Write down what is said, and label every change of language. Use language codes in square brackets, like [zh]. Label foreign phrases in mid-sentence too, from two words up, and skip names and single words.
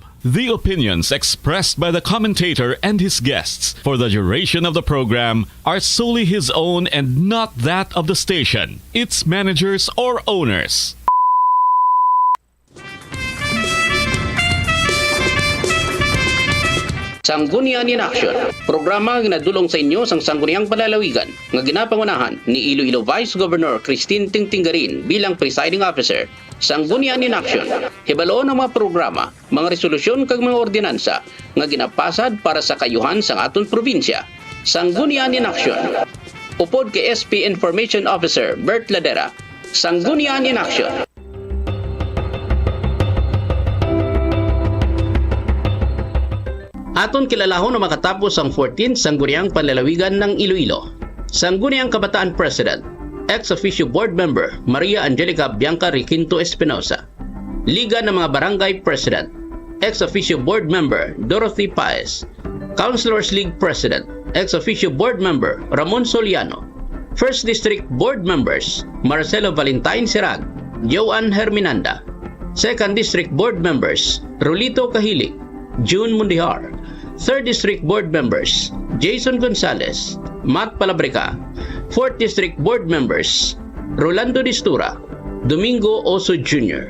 [en] The opinions expressed by the commentator and his guests for the duration of the program are solely his own and not that of the station, its managers, or owners. [hil] Sanggunian In Action, programa nga nadulong sa inyo sang Sangguniang Panlalawigan nga ginapangunahan ni Iloilo Vice Governor Christine Tingtinggarin bilang presiding officer. Sanggunian In Action, hibaloon ang mga programa, mga resolusyon kag mga ordinansa nga ginapasad para sa kayuhan sang aton probinsya. Sanggunian In Action, upod kay SP Information Officer Bert Ladera. Sanggunian In Action. Aton kilalahon na makatapos ang 14th Sangguniang Panlalawigan ng Iloilo. [en] Sangguniang Kabataan President, ex-officio board member Maria Angelica Bianca Requinto Espinosa. Liga ng mga Barangay President, ex-officio board member Dorothy Paez. Councilors League President, ex-officio board member Ramon Soliano. First District Board members Marcelo Valentine Sirag, Joan Herminanda. Second District Board members Rolito Kahilig, June Mundihar. Third District Board members Jason Gonzalez, Matt Palabrica. Fourth District Board members Rolando Distura, Domingo Oso Jr.